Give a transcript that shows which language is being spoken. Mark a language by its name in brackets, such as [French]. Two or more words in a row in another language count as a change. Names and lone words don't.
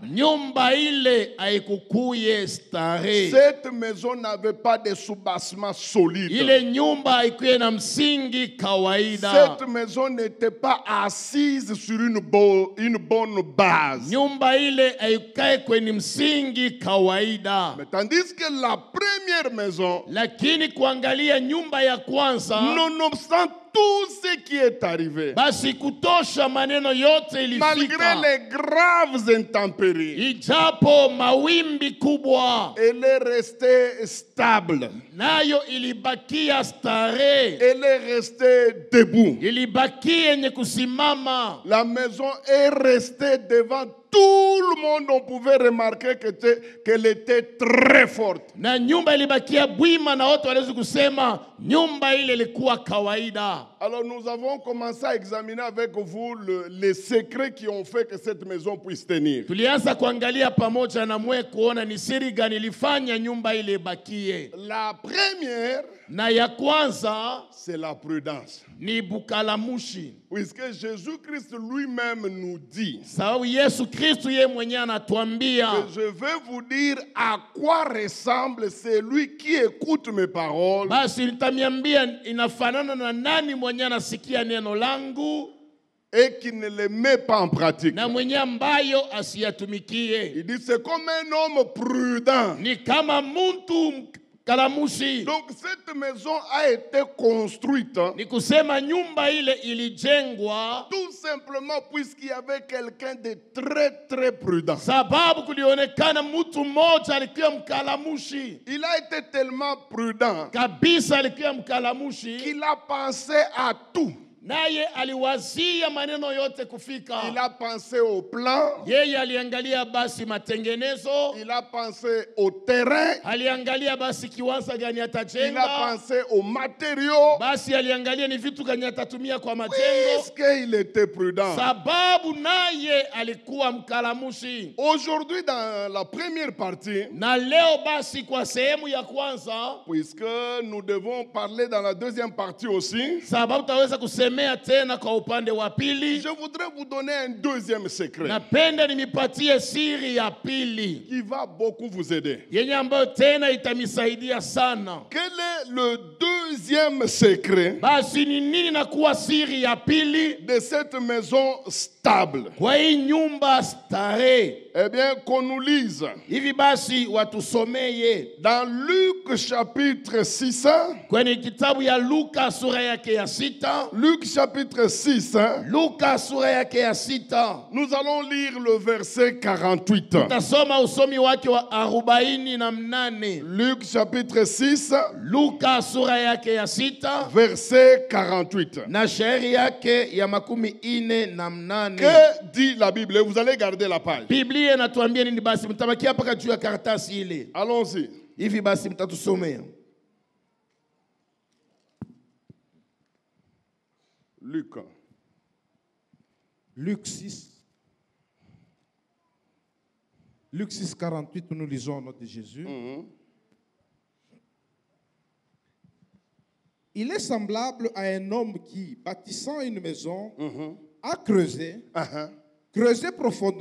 [Swahili] Nyumba ile haikukuye starehe. [French] Cette maison n'avait pas de soubassement solide. [Swahili] Ile nyumba haikuye na msingi kawaida. [French] Cette maison n'était pas assise sur une bonne base. [Swahili] Nyumba ile haikae kwenye msingi kawaida. [French] Mais tandis que la première maison, [Swahili] lakini kuangalia nyumba ya kwanza, [French] nonobstant tout ce qui est arrivé, [Swahili] basi kutosha maneno yote ilifika, [French] malgré les graves intempéries, [Swahili] ijapo mawimbi kubwa, [French] elle est restée stable. [Swahili] Nayo ilibakia starehe. [French] Elle est restée debout. [Swahili] Ilibakia yenye kusimama. [French] La maison est restée devant tout le monde. On pouvait remarquer qu'elle était très forte. [Swahili] Na nyumba ilibakia bwima na wote waliweza kusema nyumba ile ilikuwa kawaida. [French] Alors nous avons commencé à examiner avec vous les secrets qui ont fait que cette maison puisse tenir. [Swahili] Tulianza kuangalia pamoja na mwe kuona ni siri gani ilifanya nyumba ile ibakie. [French] La première, [Swahili] na ya kwanza, [French] c'est la prudence. [Swahili] Ni bukalamushi. [French] Puisque Jésus-Christ lui-même nous dit, [Swahili] sababu Yesu Kristo yeye mwenyewe anatuambia, [French] je vais vous dire à quoi ressemble celui qui écoute mes paroles. [Swahili] Basi nitamiambia inafanana na nani mwenyewe anasikia neno langu [French] et qui ne les met pas en pratique. [Swahili] Na mwenye ambayo asiyatumikie. [French] Il dit c'est comme un homme prudent. [Swahili] Ni kama mtu kalamushi. [French] Donc cette maison a été construite. [Swahili] Ni kusema nyumba ile ilijengwa [French] tout simplement puisqu'il y avait quelqu'un de très très prudent. [Swahili] Sababu kulionekana mtu mmoja alikuwa mkalamushi. [French] Il a été tellement prudent [Swahili] kabisa alikuwa mkalamushi [French] qu'il a pensé à tout. [Swahili] naye aliwazia maneno yote kufika. [French] Il a pensé au plan. [Swahili] Yeye aliangalia basi matengenezo, [French] Il a pensé au terrain. [Swahili] aliangalia basi kiwanja gani [French] Il a [Swahili] atajenga, [French] pensé aux matériaux. [Swahili] basi aliangalia ni vitu gani atatumia kwa majengo, [French] Est-ce qu'il était prudent? [Swahili] sababu naye alikuwa mkalamushi. [French] Aujourd'hui, dans la première partie, [Swahili] Na leo basi kwa sehemu ya kwanza, [French] puisque nous devons parler dans la deuxième partie aussi, [Swahili] sababu tutaweza kusemea tena kwa upande wa pili, [French] je voudrais vous donner un deuxième secret [Swahili] napenda nimipatie siri ya pili [French] qui va beaucoup vous aider. [Swahili] yenye ambayo tena itamisaidia sana. [French] Quel est le deuxième secret [Swahili] Basi ni nini na kuwa siri ya pili [French] de cette maison stable? [Swahili] kwa hii nyumba starehe? [French] Eh bien, qu'on nous lise [Swahili] Hivi basi watusomeye [French] dans Luc chapitre 6. [Swahili] kwenye kitabu ya Luka sura yake ya 6. [French] Luc chapitre 6, [Swahili] Luka sura yake ya 6. [French] nous allons lire le verset 48. [Swahili] Tasoma usomi wake wa 48. [French] Luc chapitre 6, [Swahili] Luka sura yake ya 6 [French] verset 48. [Swahili] na shairi yake ya 48. [French] Que dit la Bible? Vous allez garder la page. [Swahili] Biblia inatuambia nini? Basi mtabakia paka juu ya karatasi ile. [French] Allons-y. [Swahili] Hivi basi mtatusomea [French] Luc. Luc 6. Luc 6, 48, nous lisons au nom de Jésus. Il est semblable à un homme qui, bâtissant une maison, a creusé, creusé profondément.